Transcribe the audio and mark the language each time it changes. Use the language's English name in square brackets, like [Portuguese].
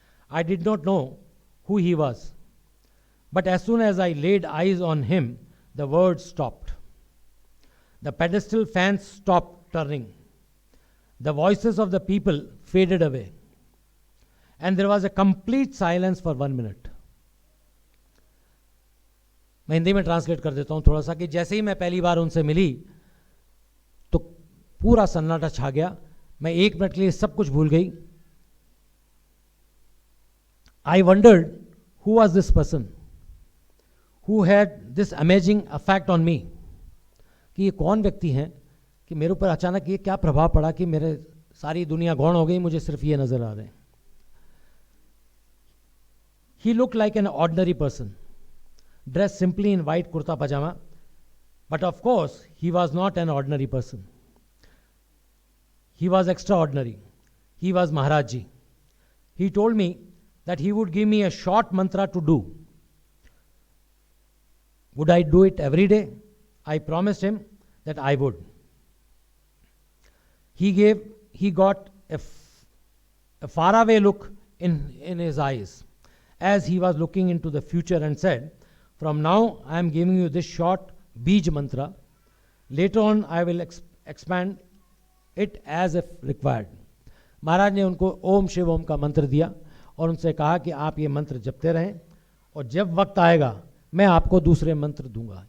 [English] I did not know who he was, but as soon as I laid eyes on him, the words stopped. The pedestal fans stopped turning. The voices of the people faded away, and there was a complete silence for 1 minute. [Hindi] मैं हिंदी में translate कर देता हूँ थोड़ा सा, कि जैसे ही मैं पहली बार उनसे मिली तो पूरा सन्नाटा छा गया। मैं 1 मिनट के लिए सब कुछ भूल गई। [English] I wondered who was this person who had this amazing affect on me, [Hindi] कि ये कौन व्यक्ति हैं कि मेरे ऊपर अचानक ये क्या प्रभाव पड़ा कि मेरे सारी दुनिया गौण हो गई, मुझे सिर्फ ये नजर आ रहे हैं। [English] He look like an ordinary person, dressed simply in white kurta pajama, but of course he was not an ordinary person. He was extraordinary. He was Maharaj Ji. He told me that he would give me a short mantra to do. Would I do it every day? I promised him that I would. He got a faraway look in his eyes as he was looking into the future and said, "From now I am giving you this short Bij mantra. Later on I will expand it as if required." [Hindi] महाराज ने उनको ओम शिव ओम का मंत्र दिया और उनसे कहा कि आप ये मंत्र जपते रहें और जब वक्त आएगा मैं आपको दूसरे मंत्र दूंगा।